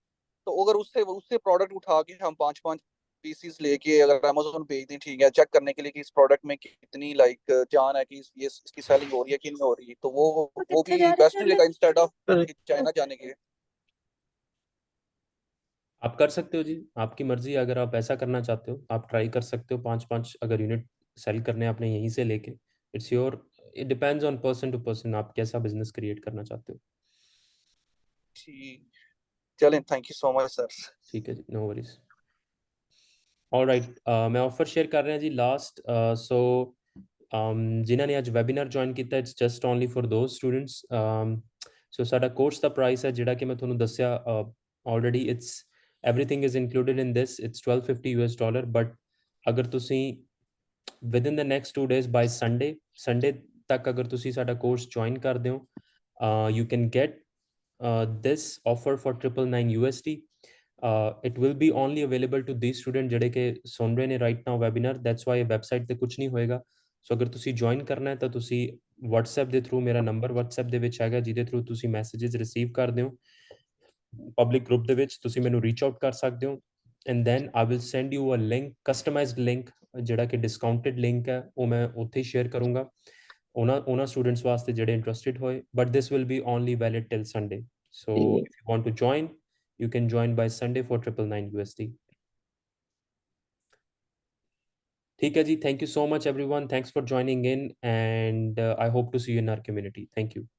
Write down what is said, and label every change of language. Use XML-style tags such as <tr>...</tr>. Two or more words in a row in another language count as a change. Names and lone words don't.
<hi>तो अगर उससे उससे प्रोडक्ट उठा के हम 5-5 पीसीस लेके अगर अमेजोन भेज दें, ठीक है, चेक करने के लिए कि इस प्रोडक्ट में कितनी लाइक जान है कि ये इसकी सेलिंग हो रही है कि नहीं हो रही, तो वो भी बेस्ट नहीं रहेगा</hi> <en>instead of</en> <hi>चाइना जाने के? आप कर सकते हो जी, आपकी मर्जी है। अगर आप ऐसा करना चाहते हो आप ट्राई कर सकते हो, 5-5 अगर यूनिट सेल करने हैं आपने यहीं से लेके।</hi> <en>It's your, it depends on person to person,</en> <hi>आप कैसा बिजनेस क्रिएट करना चाहते हो। ठीक। चलें,</hi> <en>thank you so much sir.</en> <hi>ठीक है जी,</hi> <en>no worries.</en> <hi>ऑलराइट, मैं ऑफर शेयर कर रहे हैं जी लास्ट। सो जिन्होंने ने आज वैबीनार ज्वाइन किया,</hi> <en>It's just only for those students.</en> <pa>ਸੋ ਸਾਡਾ ਕੋਰਸ ਕਾ ਪ੍ਰਾਈਸ ਹੈ ਜਿਹੜਾ ਕਿ ਮੈਂ ਤੁਹਾਨੂੰ ਦੱਸਿਆ ਆਲਰੈਡੀ,</pa> <en>It's everything is included in this, it's $1250 but</en> <pa>ਅਗਰ ਤੁਸੀਂ</pa> <en>within the next 2 days by Sunday</en> <pa>ਤੱਕ ਅਗਰ ਤੁਸੀਂ ਸਾਡਾ ਕੋਰਸ ਜੁਆਇਨ ਕਰਦੇ ਹੋ</pa> <en>you can get this offer for 999 USD. It will be only available to these students</en> <pa>ਜਿਹੜੇ ਕਿ ਸੁਣ ਰਹੇ ਨੇ</pa> <en>right now webinar. That's why</en> <pa>website ਤੇ ਕੁਝ ਨਹੀਂ ਹੋਏਗਾ. ਸੋ ਅਗਰ ਤੁਸੀਂ ਜੁਆਇਨ ਕਰਨਾ ਹੈ ਤਾਂ ਤੁਸੀਂ WhatsApp ਦੇ ਥਰੂ, ਮੇਰਾ ਨੰਬਰ WhatsApp ਦੇ ਵਿੱਚ ਹੈਗਾ ਜਿਹਦੇ ਥਰੂ ਤੁਸੀਂ ਮੈਸੇजेस ਰਿਸੀਵ ਕਰਦੇ ਹੋ ਪਬਲਿਕ ਗਰੁੱਪ ਦੇ ਵਿੱਚ, ਤੁਸੀਂ ਮੈਨੂੰ ਰੀਚ ਆਊਟ ਕਰ ਸਕਦੇ ਹੋ</pa> <en>and then I will send you a link, customized link</en> <pa>ਜਿਹੜਾ ਕਿ</pa> <en>discounted link</en> <pa>ਹੈ ਉਹ ਮੈਂ ਉੱਥੇ ਸ਼ੇਅਰ ਕਰੂੰਗਾ ਉਹਨਾਂ ਸਟੂਡੈਂਟਸ ਵਾਸਤੇ ਜਿਹੜੇ ਇੰਟਰਸਟਿਡ ਹੋਏ,</pa> <en>but this will be only valid till Sunday. So if you want to join, you can join by Sunday for 999 USD.</en> <hi>ठीक है जी,</hi> <en>thank you so much everyone, thanks for joining in and I hope to see you in our community. Thank you.</en>